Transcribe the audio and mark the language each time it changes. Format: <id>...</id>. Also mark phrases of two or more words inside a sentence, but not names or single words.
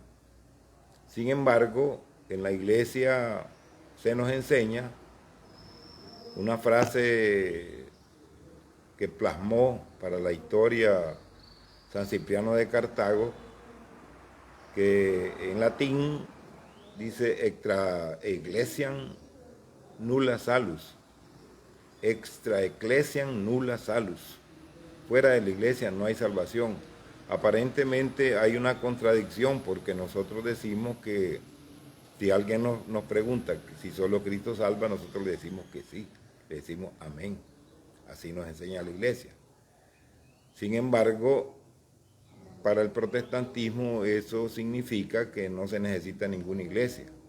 <es>Sin embargo, en la iglesia se nos enseña una frase que plasmó para la historia San Cipriano de Cartago, que en latín dice</es> <la>extra ecclesiam nulla salus. Extra ecclesiam nulla salus.</la> <es>Fuera de la iglesia no hay salvación. Aparentemente hay una contradicción porque nosotros decimos que si alguien nos pregunta si solo Cristo salva, nosotros le decimos que sí, le decimos amén. Así nos enseña la iglesia. Sin embargo, para el protestantismo eso significa que no se necesita ninguna iglesia.</es>